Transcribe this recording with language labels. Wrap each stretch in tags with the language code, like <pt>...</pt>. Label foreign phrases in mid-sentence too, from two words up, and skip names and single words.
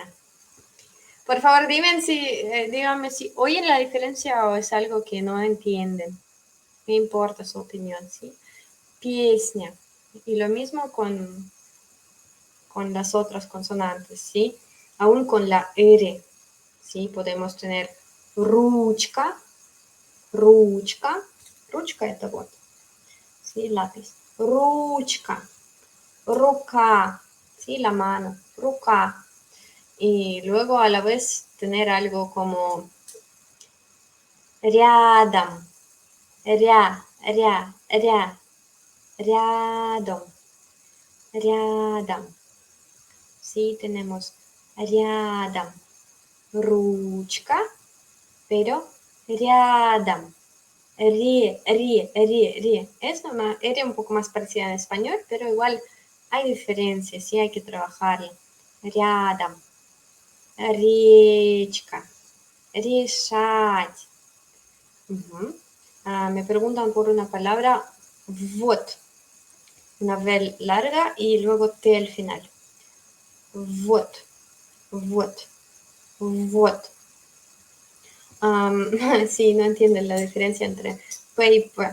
<es>Por favor, díganme si oyen la diferencia o es algo que no entienden. Me importa su opinión, ¿sí?</es> <ru>Песня.</ru> <es>Y lo mismo con las otras consonantes, ¿sí? Aún con la R, ¿sí? Podemos tener</es> <ru>ручка, ручка, ручка это вот,</ru> <es>¿sí? Lápiz,</es> <ru>ручка, рука,</ru> <es>¿sí? La mano, рука. Y luego a la vez tener algo como</es> <ru>рядом, рядом, Рядом.</ru> <es>Sí, tenemos рядом.</es> <ru>Ручка, pero рядом. Ри.</ru> <es>Es una R un poco más parecida en español, pero igual hay diferencias, sí hay que trabajarla.</es> <ru>Рядом. Речка. Решать.</ru> <es>Me preguntan por una palabra, вот. Una V larga y luego T al final.</es> <ru>Вот.</ru> <es>Sí, no entienden la diferencia entre P y P.</es>